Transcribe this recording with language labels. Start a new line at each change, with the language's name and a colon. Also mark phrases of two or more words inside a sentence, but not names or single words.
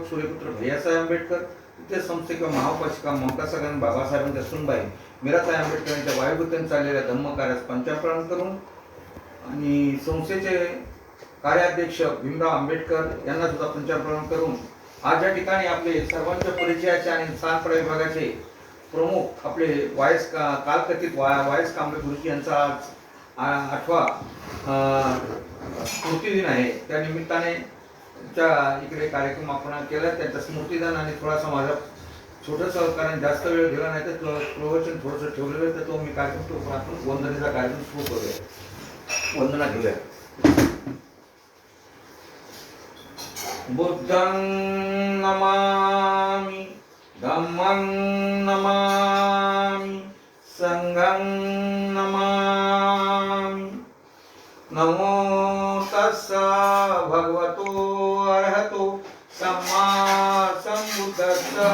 Marathi: सूर्यपुत्र भैयासाहेब आंबेडकर, तृतीय संस्थेच्या महाउपासिका ममता सगन बाबासाहेबांच्या सुनबाई मीराताई आंबेडकर यांच्या वायुगतीने चाललेल्या धम्म कार्यास पंचाप्राण करून आणि संस्थेचे कार्याध्यक्ष भीमराव आंबेडकर यांना सुद्धा पंचाप्राण करून आज या ठिकाणी आपले सर्वांच्या परिचयाचे आणि सानपडा विभागाचे प्रमुख आपले कालकथित वायस कांबळे गुरुजी यांचा आज 8वा स्मृतिदिन आहे। त्या निमित्ताने इकडे कार्यक्रम आपण केला, त्यांचा स्मृतिदान आणि थोडासा माझा छोटंसं कारण जास्त वेळ गेला नाही तर प्रवचन थोडंसं ठेवलेलं तर तो मी कार्यक्रम आपण वंदनेचा कार्यक्रम सुरू करूया, वंदना घेऊया।
Pali: बुद्धं नमामि, धम्मं नमामि, संघं नमामि। नमो तस्सा भगवतो अरहतो सम्मा सम्बुद्धस्स।